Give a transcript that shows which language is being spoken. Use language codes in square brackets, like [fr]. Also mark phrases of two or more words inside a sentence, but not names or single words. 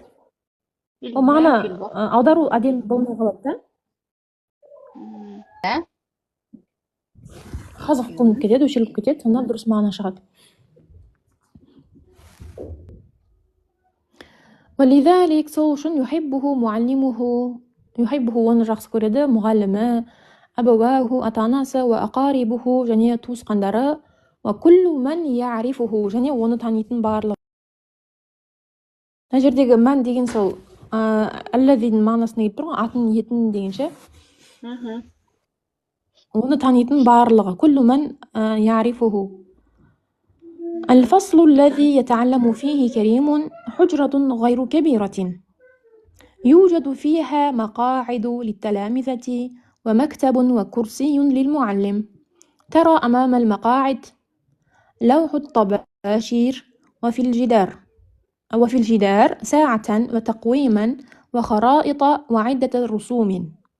[kk] Ол мағына аудару әдемі болмай қалады да. Қазық қылынып кетеді, өшіріліп кетеді, сонда дұрыс мағына шығады. ولذلك сол үшін [ar] يحبه معلمه, يحبه [kk] оны жақсы көреді мұғалімі, أبواه ата-анасы, وأقاربه және туысқандары, [ar] وكل من يعرفه [kk] және оны танитын барлығы. Мына жердегі мән деген сол әлләзидің мағынасына келіп тұр ғой, атын етін дегенше. Оны танитын барлығы. [ar] كل من يعرفه. الفصل الذي يتعلم فيه كريم حجرة غير كبيرة يوجد فيها مقاعد للتلامذة ومكتب وكرسي للمعلم. ترى أمام المقاعد لوح الطباشير وفي الجدار ساعة وتقويما وخرائط وعدة رسوم.